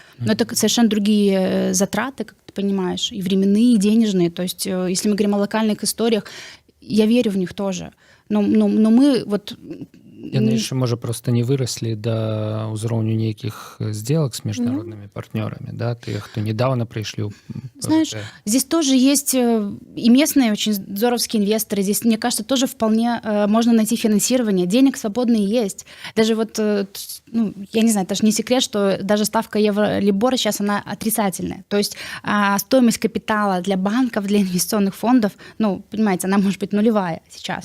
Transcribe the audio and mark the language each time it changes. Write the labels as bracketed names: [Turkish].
[Russian] Но это совершенно другие затраты, как ты понимаешь, и временные, и денежные. То есть если мы говорим о локальных историях, я верю в них тоже. Но мы вот [Belarusian] Яны яшчэ можа просто не выраслі да ўзроўню нейкіх сделак з міжнароднымі партнёрамі, да, тыя, хто недавно прыйшлі ў [Russian] Знаешь, здесь тоже есть и местные очень здоровские инвесторы. Здесь, мне кажется, тоже вполне можно найти финансирование. Денег свободные есть. Даже вот, ну, я не знаю, это же не секрет, что даже ставка Евролибора сейчас она отрицательная. То есть стоимость капитала для банков, для инвестиционных фондов, ну, понимаете, она может быть нулевая сейчас.